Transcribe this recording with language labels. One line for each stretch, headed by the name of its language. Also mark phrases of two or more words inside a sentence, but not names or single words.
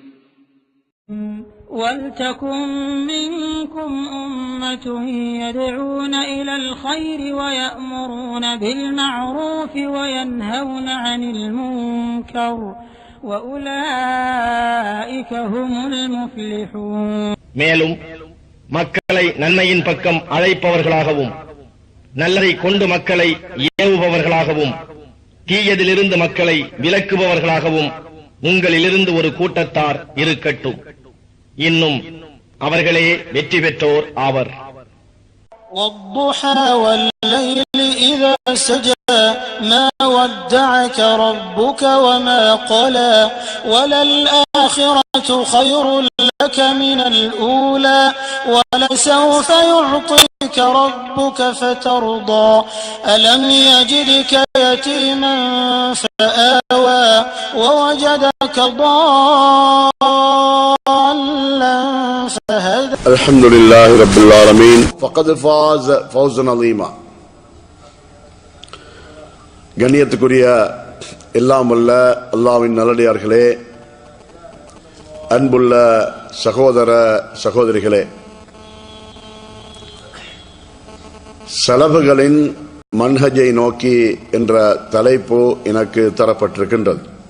Arabic: ولتكن منكم أمة يدعون إلى الخير ويأمرون بالمعروف وينهون عن المنكر وأولئك هم المفلحون.
Tamil: மேலும் மக்களை நன்மையின் பக்கம் அழைப்பவர்களாகவும் நல்லதை கொண்டு மக்களை ஏவுபவர்களாகவும் தீயதிலிருந்து மக்களை விலக்குபவர்களாகவும் உங்களிலிருந்து ஒரு கூட்டத்தார் இருக்கட்டும். இன்னும் அவர்களே வெற்றி பெற்றோர் ஆவர்.
Arabic: والضحى والليل إذا سجى ما ودعك ربك وما قلى وللآخرة خير لك من الأولى ولسوف يعطيك ربك فترضى ألم يجدك يتيما فآوى ووجدك ضالا فهدى. الحمد لله رب العالمين فقد فاز فوزا عظيما.
Tamil: கண்ணியத்துக்குரிய எல்லாம் வல்ல அல்லாஹ்வின் நல்லடியார்களே, அன்புள்ள சகோதர சகோதரிகளே, சலபுகளின் மன்ஹஜை நோக்கி என்ற தலைப்பு எனக்கு தரப்பட்டிருக்கின்றது.